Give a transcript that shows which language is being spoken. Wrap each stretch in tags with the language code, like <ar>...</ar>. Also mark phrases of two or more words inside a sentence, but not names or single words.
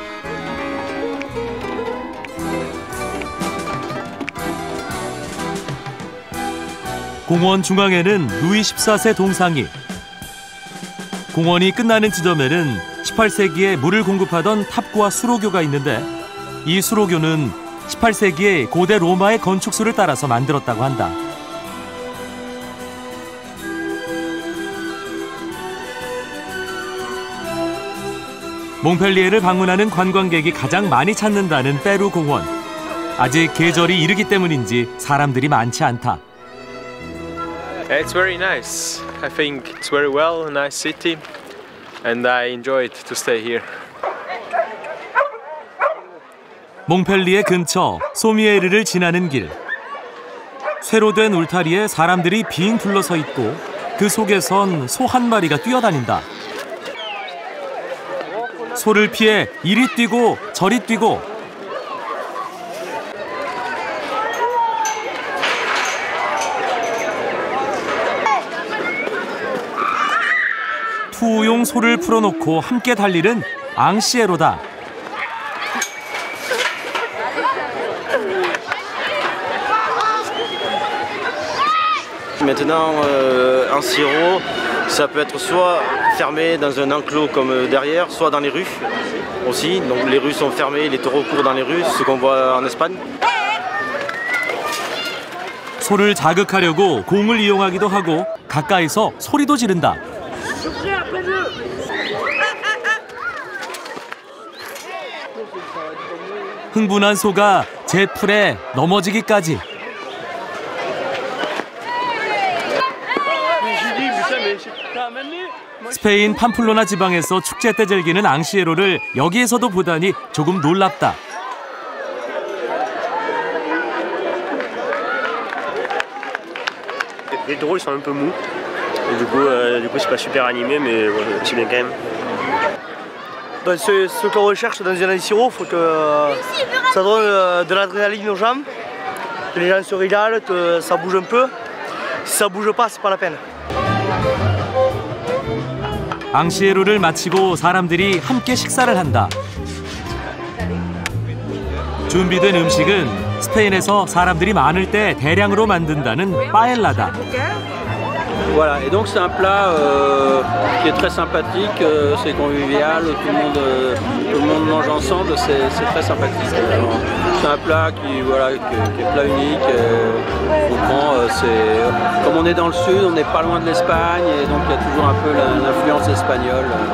<ko>공원 중앙에는 루이 14세 동상이, 공원이 끝나는 지점에는 18세기에 물을 공급하던 탑과 수로교가 있는데 이 수로교는 18세기에 고대 로마의 건축수를 따라서 만들었다고 한다. 몽펠리에를 방문하는 관광객이 가장 많이 찾는다는 페루 공원. 아직 계절이 이르기 때문인지 사람들이 많지 않다.</ko> <en>It's very nice. I think it's very well, a nice city, and I enjoy it to stay here.</en> <ko>몽펠리에 근처 소미에르를 지나는 길. 쇠로 된 울타리에 사람들이 빙 둘러서 있고 그 속에선 소 한 마리가 뛰어다닌다. 소를 피해 이리 뛰고 저리 뛰고. 투우용 소를 풀어놓고 함께 달리는 앙시에로다.</ko> <fr>Maintenant, un sirop, ça peut être soit fermé dans un enclos comme derrière, soit dans les rues aussi. Donc les rues sont fermées, les taureaux courent dans les rues, ce qu'on voit en Espagne.</fr> <ko>소를 자극하려고 공을 이용하기도 하고 가까이서 소리도 지른다. 흥분한 소가 제 풀에 넘어지기까지. 스페인 팜플로나 지방에서 축제 때 즐기는 앙시에로를 여기에서도 보다니 조금 놀랍다.</ko> <fr>Les drôles sont un peu mous. Et du coup c'est pas super animé, mais ouais, c'est bien quand même. Dans ce qu'on recherche dans un sirop, il faut que ça donne de l'adrénaline aux gens, que les gens se régalent, que ça bouge un peu. Si ça bouge pas, c'est pas la peine.</fr> <ko>앙시에로를 마치고 사람들이 함께 식사를 한다. 준비된 음식은 스페인에서 사람들이 많을 때 대량으로 만든다는 빠엘라다.</ko> <fr>Voilà, et donc c'est un plat qui est très sympathique, c'est convivial, tout le monde mange ensemble, c'est très sympathique. C'est un plat qui est plat unique, on prend, comme on est dans le sud, on n'est pas loin de l'Espagne, et donc il y a toujours un peu l'influence espagnole.</fr>